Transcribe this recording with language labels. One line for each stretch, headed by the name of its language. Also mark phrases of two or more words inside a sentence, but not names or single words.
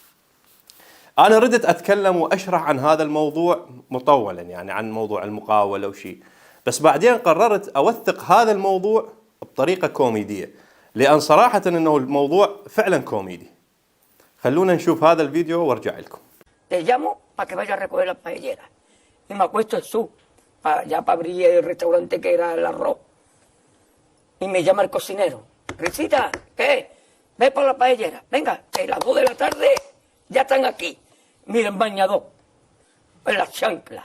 Arabic: أنا ردت أتكلم وأشرح عن هذا الموضوع مطولا، يعني عن موضوع المقاولة وشي، بس بعدين قررت أوثق هذا الموضوع بطريقة كوميدية، لأن صراحة أنه الموضوع فعلا كوميدي. خلونا نشوف هذا الفيديو وارجع لكم.
Spanish: Te llamo para que vaya a recoger la paellera. Y me acuesto en su, ya para abrir el restaurante que era el arroz. Y me llama el cocinero: Risita, ¿qué? Ve por la paellera. Venga, que las 2 de la tarde ya están aquí. Miren, bañador, en las chanclas.